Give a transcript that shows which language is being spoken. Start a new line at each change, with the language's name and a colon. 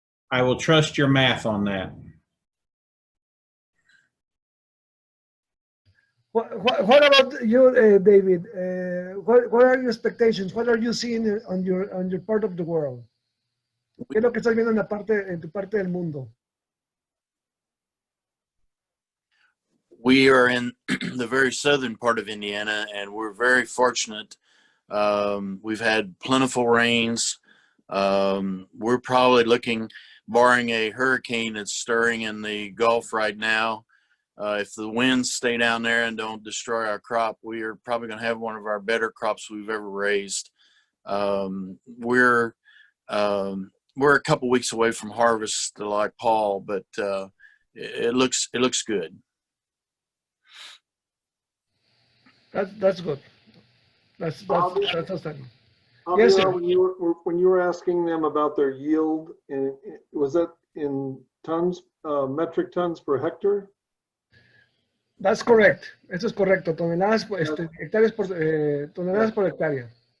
English: I will trust your math on that. What about you, David? What are your expectations? What are you seeing on your part of the world?
Spanish: ¿Qué es lo que estás viendo en tu parte del mundo?
English: We are in the very southern part of Indiana, and we're very fortunate. We've had plentiful rains. We're probably looking, barring a hurricane that's stirring in the Gulf right now, if the winds stay down there and don't destroy our crop, we are probably going to have one of our better crops we've ever raised. We're a couple weeks away from harvest, like Paul, but it looks good. That's good. That's outstanding. Javier, Yes, sir. when you were asking them about their yield, was that in tons, metric tons per hectare? That's correct.
Spanish: Eso es correcto. Toneladas, hectáreas por toneladas por hectárea.